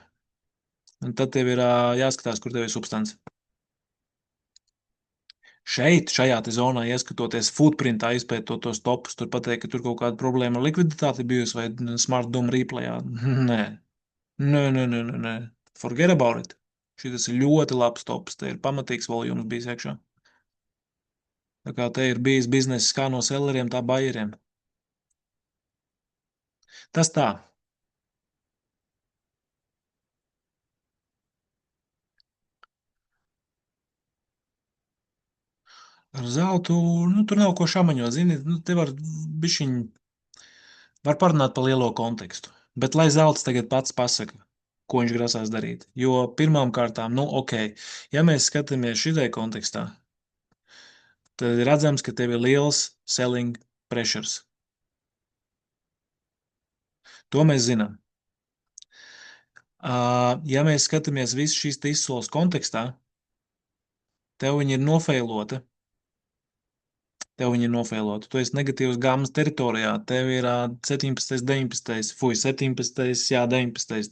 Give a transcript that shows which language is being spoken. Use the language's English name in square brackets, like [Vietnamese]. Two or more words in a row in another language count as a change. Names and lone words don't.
[Latvian] Un tad tev ir jāskatās, kur tev ir substance. Šeit, šajā te zonā, ieskatoties footprintā, izpētot tos topus, tur pateikt, ka tur kaut kāda problēma ar likviditāti bijusi vai [English] smart doom [Latvian] replayā. Nē, nē, nē, nē, nē, nē. [English] Forget about it. [Latvian] Šis ir ļoti labs tops, te ir pamatīgs volums bijis iekšā. Tā kā te ir bijis bizness kā no selleriem, tā bayeriem. Tas tā. Ar zeltu, nu, tur nav ko šamaņot, zini, nu, te var bišķiņ, var parunāt par lielo kontekstu. Bet lai zelts tagad pats pasaka, ko viņš grasās darīt. Jo pirmām kārtām, nu, ok, ja mēs skatāmies šitai kontekstā, tad ir redzams, ka tev ir liels [English] selling pressures. [Latvian] To mēs zinām. Ja mēs skatāmies visu šīs izsoles kontekstā, tev viņa ir nofeilota. Tev viņa ir nofeilota. Tu esi negatīvs gāmas teritorijā. Tev ir 17, 19, fuj, 17, jā, 19.